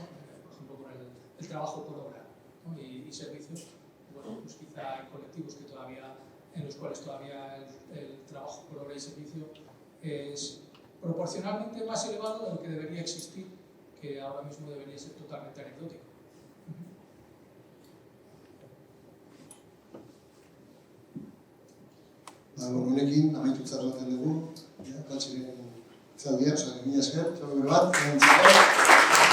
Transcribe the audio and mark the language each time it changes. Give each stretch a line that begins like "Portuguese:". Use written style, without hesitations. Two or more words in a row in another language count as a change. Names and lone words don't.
Spanish: Por ejemplo, con el trabajo por obra, ¿no? y servicios. Bueno, pues quizá hay colectivos en los cuales todavía el trabajo por obra y servicio es proporcionalmente más elevado de lo que debería existir, que ahora mismo debería ser totalmente anecdótico.
Basque: Honekin, amaitutzat baten dugu, Patxiren zaldia, mila esker, bat,